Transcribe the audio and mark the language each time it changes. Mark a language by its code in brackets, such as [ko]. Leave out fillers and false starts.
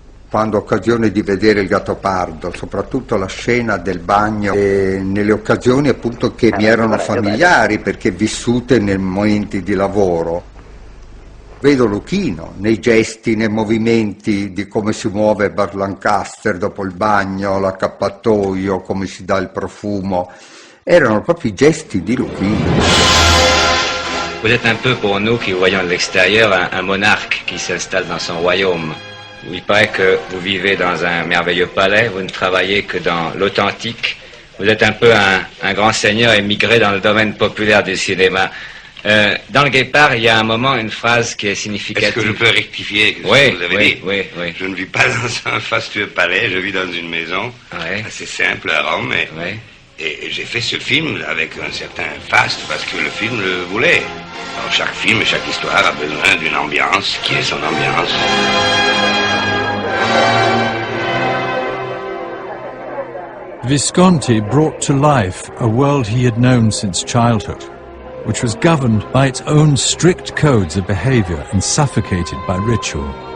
[it] quando ho occasione di vedere il Gattopardo, soprattutto la scena del bagno, e nelle occasioni appunto che mi erano familiari perché vissute nei momenti di lavoro. Vedo Luchino nei gesti, nei movimenti di come si muove Burt Lancaster dopo il bagno, l'accappatoio, come si dà il profumo. Erano proprio i gesti di Luchino. [fr] Vous êtes un peu pour nous qui voyons de l'extérieur un monarque qui s'installe dans son royaume. Il paraît que vous vivez dans un merveilleux palais, vous ne travaillez que dans l'authentique. Vous êtes un peu un grand seigneur émigré dans le domaine populaire du cinéma. Dans le Guépard, il y a un moment, une phrase qui est significative. Est-ce que je peux rectifier ce oui, que vous avez dit? Oui. Je ne vis pas dans un fastueux palais, je vis dans une maison assez simple à Rome. Et j'ai fait ce film avec un certain faste parce que le film le voulait. Alors, chaque film et chaque histoire a besoin d'une ambiance qui est son ambiance. [en] Visconti brought to life a world he had known since childhood, which was governed by its own strict codes of behavior and suffocated by ritual.